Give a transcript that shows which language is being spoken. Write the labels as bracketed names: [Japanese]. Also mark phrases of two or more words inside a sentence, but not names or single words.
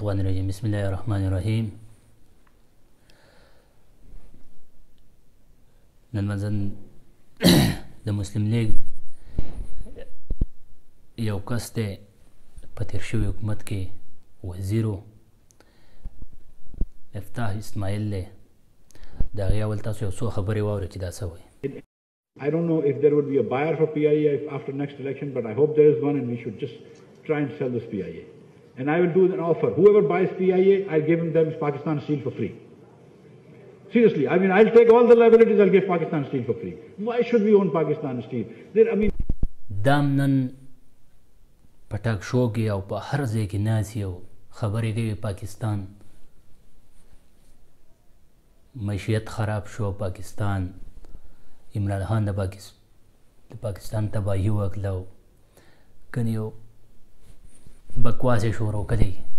[Arabic] الرجيم بسم الله الرحمن الرحيم [Pashto] نن مزن د مسلم لیگ یو کس دی په تیر شوي حکومت کې وزیرو افتاح اسماعیل دی د هغې اول تاسو یو څو خبرې واورئ چې دا څه وایي. [English] I don't know if there would be a buyer for PIA after next election, but I hope there is one and we should just try and sell this PIA. And I will do an offer. Whoever buys PIA, I'll give them Pakistan steel for free. Seriously, I mean, I'll take all the liabilities, I'll give Pakistan steel for free. Why should we own Pakistan steel? [Pashto] دام نن په [English] talk show [Pashto] کې او په هر ځای کې ناست یو خبرې کوي پاکستان معیشت خراب شو، پاکستان عمران خان د پاکستان تباهي وکړه، کنه یو بکواس یې شروع کړی.